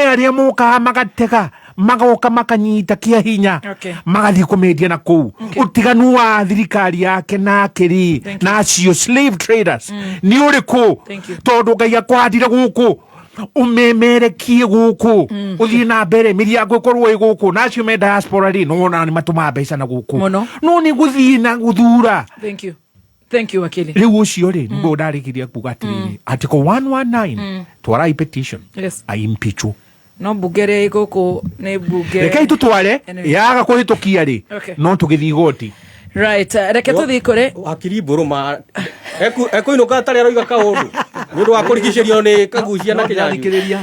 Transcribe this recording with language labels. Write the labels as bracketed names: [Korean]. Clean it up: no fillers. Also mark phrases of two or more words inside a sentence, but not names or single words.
[Kikuyu] aria muka magatega magoka makanyita kia hinya magathi kumendia na kuu utiganu wa thirikari yake na kiri na acio [English] slave traders [Kikuyu] ni uriku tondu Ngai akwandire guku umemerekie guku uthii na mbere miriango ikorwo iguku na acio me diaspora ri no ni matuma mbeca na guku no ni guthii na guthura. [English] Thank you wakili. [Kikuyu] Riu ucio ri nibo ndarikiria kuga atiri article 119 twara petition impeachwo no bugere igoko ne bugere reke tutware yaga kuhitukia ri no tugithi igoti right reke tuthi kure wakiri buruma eko inuka tari aroiga kaundu ndu wa kurigicirio ni kagucia na kinyathikiriria